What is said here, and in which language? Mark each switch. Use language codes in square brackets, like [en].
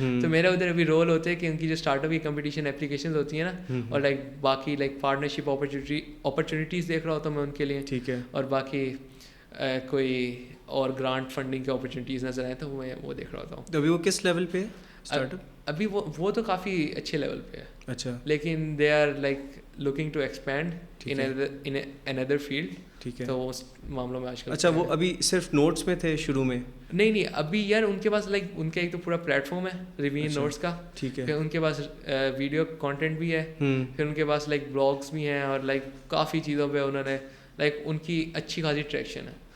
[ur] تو میرا ادھر ابھی رول ہوتا ہے کہ ان کی جو اسٹارٹ اپ کی کمپٹیشن اپلیکیشنز ہوتی ہیں نا, اور لائک باقی لائک پارٹنرشپ اپرچونیٹیز دیکھ رہا ہوتا ہوں میں ان کے لیے. ٹھیک ہے. اور باقی کوئی اور گرانٹ فنڈنگ کی اپرچونیٹیز نظر آئے تو میں وہ دیکھ رہا ہوتا ہوں. تو ابھی وہ کس لیول پہ ہے اسٹارٹ اپ؟ ابھی وہ تو کافی اچھے لیول پہ ہے. اچھا. [en] لیکن they are like looking to expand in اندر field. [ur] ٹھیک ہے. تو اس معاملوں میں آج کل. اچھا وہ ابھی صرف نوٹس میں تھے شروع میں؟ نہیں ابھی یار ان کے پاس لائک ان کا ایک تو پورا پلیٹ فارم ہے ریویژن نوٹس کا. ٹھیک ہے. پھر ان کے پاس ویڈیو کانٹینٹ بھی ہے. پھر ان کے پاس لائک بلاگس بھی ہیں, اور لائک کافی چیزوں پہ انہوں نے لائک ان کی اچھی خاصی ٹریکشن ہے.